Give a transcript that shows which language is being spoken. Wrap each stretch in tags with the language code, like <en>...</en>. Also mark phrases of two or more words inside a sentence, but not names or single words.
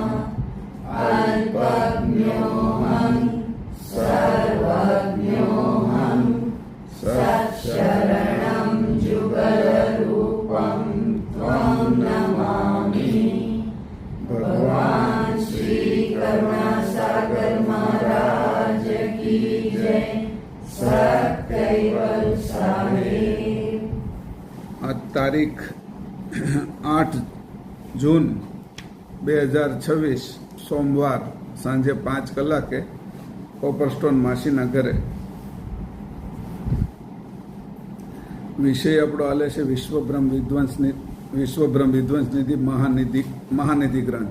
<sa>अल्पज्ञोऽहं सर्वज्ञोऽहं सत्शरणं जुगलरूपं त्वं नमामि।</sa> <hi>भगवान श्री करुणा सागर महाराज की जय। सत्कैवल साहेब।</hi> <gu>આ તારીખ 8 જૂન 2026 સોમવાર સાંજે 5 કલાકે કોપરસ્ટોન માસીના ઘરે. વિષય આપણો હાલે છે વિશ્વબ્રહ્મ વિધ્વંસ નિધિ મહાનિધિ ગ્રંથ.</gu>